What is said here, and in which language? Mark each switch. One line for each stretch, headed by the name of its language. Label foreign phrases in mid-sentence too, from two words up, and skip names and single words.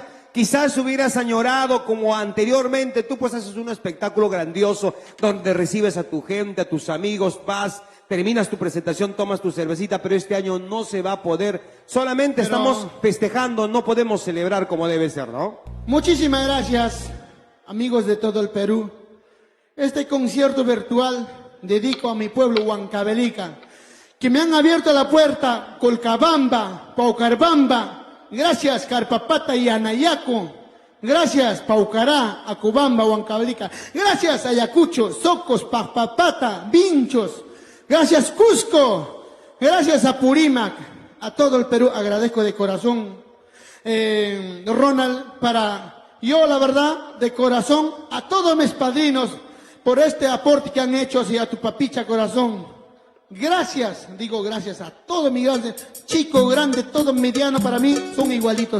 Spanish: Quizás hubieras añorado como anteriormente, tú pues haces un espectáculo grandioso donde recibes a tu gente, a tus amigos, vas, terminas tu presentación, tomas tu cervecita, pero este año no se va a poder. Solamente Pero- estamos festejando, no podemos celebrar como debe ser, ¿no? Muchísimas gracias, amigos de todo el Perú. Este concierto virtual dedico a mi pueblo Huancavelica, que me han abierto la puerta Colcabamba, Paucarbamba. Gracias, Carpapata y Anayaco. Gracias, Paucará, Acubamba, Huancavelica. Gracias, Ayacucho, Socos, Papapata, Vinchos. Gracias, Cusco. Gracias, Apurímac. A todo el Perú agradezco de corazón. Ronald, para yo, la verdad, de corazón, a todos mis padrinos, por este aporte que han hecho hacia tu Papicha Corazón. gracias, digo gracias a todos mis grandes, chico, grande, todo mediano, para mí son igualitos.